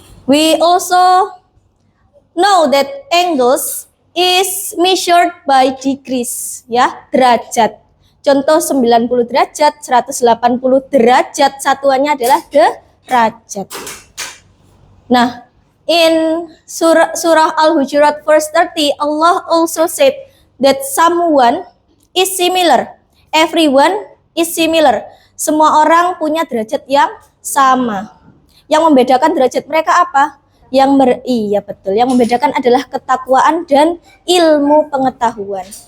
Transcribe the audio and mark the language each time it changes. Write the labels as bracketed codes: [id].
[en] We also know that angles is measured by degrees ya, derajat. [id] Contoh 90 derajat, 180 derajat, satuannya adalah derajat. [en] Nah, in surah Al-Hujurat verse 30, Allah also said that someone is similar. Everyone is similar. [id] Semua orang punya derajat yang sama. Yang membedakan derajat mereka apa? Iya betul. Yang membedakan adalah ketakwaan dan ilmu pengetahuan.